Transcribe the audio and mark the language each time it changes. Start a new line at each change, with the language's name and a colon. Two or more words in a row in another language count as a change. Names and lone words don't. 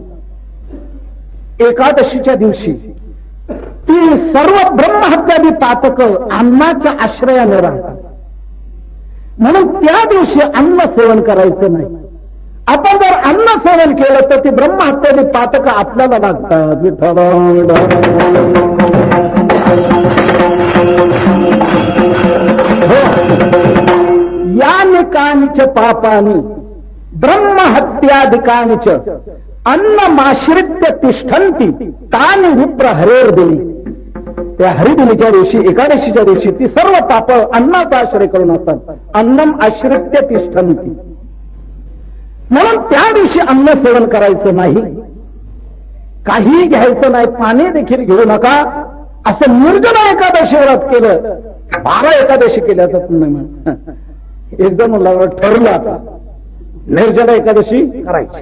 Marathi: एकादशीच्या दिवशी ती सर्व ब्रह्महत्यादी पातक अन्नाच्या आश्रयाने राहतात. म्हणून त्या दिवशी अन्न सेवन करायचं नाही. आपण जर अन्न सेवन केलं तर ती ब्रह्महत्यादी पातक आपल्याला लागतात.
Sanskrit: यानि कानिच पापानि ब्रह्महत्यादिकानिच अन्नमाश्रित्य तिष्ठन्ति तानि विप्र हरेर्दिनी.
Marathi: त्या हरिदिनीच्या दिवशी एकादशीच्या दिवशी ती सर्व पाप अन्नाचा आश्रय करून असतात.
Sanskrit: अन्नम आश्रित्य तिष्ठन्ति.
Marathi: म्हणून त्या दिवशी अन्न सेवन करायचं नाही, काही घ्यायचं नाही, पाणी देखील घेऊ नका. असं निर्जला एकादशी व्रत केलं 12 एकादशी केल्याचं पुण्य म्हण. एक जण म्हणला ठरलं आता निर्जला एकादशी करायची.